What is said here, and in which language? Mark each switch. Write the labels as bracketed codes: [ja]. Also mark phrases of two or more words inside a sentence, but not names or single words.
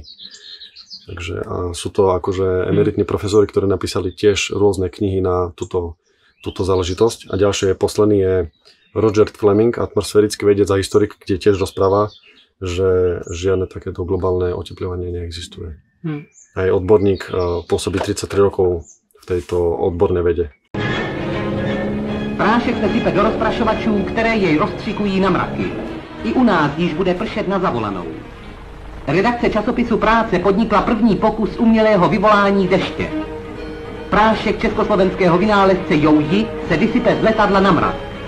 [sk] Takže sú to akože emeritní profesori, ktorí napísali tiež rôzne knihy na túto záležitosť. A ďalšie posledný je Roger Fleming, atmosférický vedec a historik, kde tiež rozpráva, že žiadne takéto globálne otepľovanie neexistuje. Aj odborník pôsobí 33 rokov v tejto odbornej vede. [cs] Prášek se sype do rozprašovačů, které jej rozstřikují na mraky. I u nás již bude pršet na zavolanou. Redakce časopisu Práce podnikla první pokus umělého vyvolání deště. Prášek československého vynálezce Jouji se vysype z letadla na mrak.